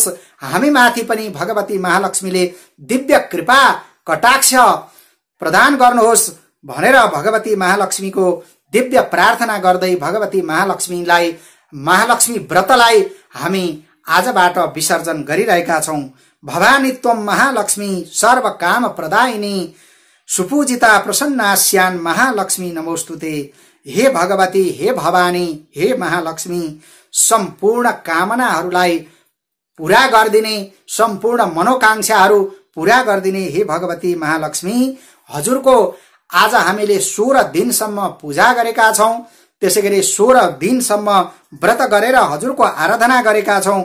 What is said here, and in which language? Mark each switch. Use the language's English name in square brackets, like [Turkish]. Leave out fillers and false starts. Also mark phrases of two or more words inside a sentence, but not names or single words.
[Nepali] हामी माथि पनि भगवती महालक्ष्मीले दिव्य कृपा कटाक्ष प्रदान गर्नुहोस् भनेर भगवती महालक्ष्मीको दिव्य प्रार्थना गर्दै भगवती महालक्ष्मीलाई, महालक्ष्मी व्रतलाई हामी आजबाट विसर्जन गरिरहेका छौं। [Sanskrit] भवानी त्वम महालक्ष्मी सर्व काम प्रदायिनी सुपूजिता प्रसन्नास्यान महालक्ष्मी नमोस्तुते। [Nepali] हे भगवती, हे भवानी, हे महालक्ष्मी, सम्पूर्ण कामनाहरूलाई पूरा गरिदिने, सम्पूर्ण मनोकांक्षाहरू पूरा गरिदिने हे भगवती महालक्ष्मी, हजुरको आज हामीले 16 दिनसम्म पूजा गरेका छौं। त्यसैगरी 16 दिनसम्म व्रत गरेर हजुरको आराधना गरेका छौं।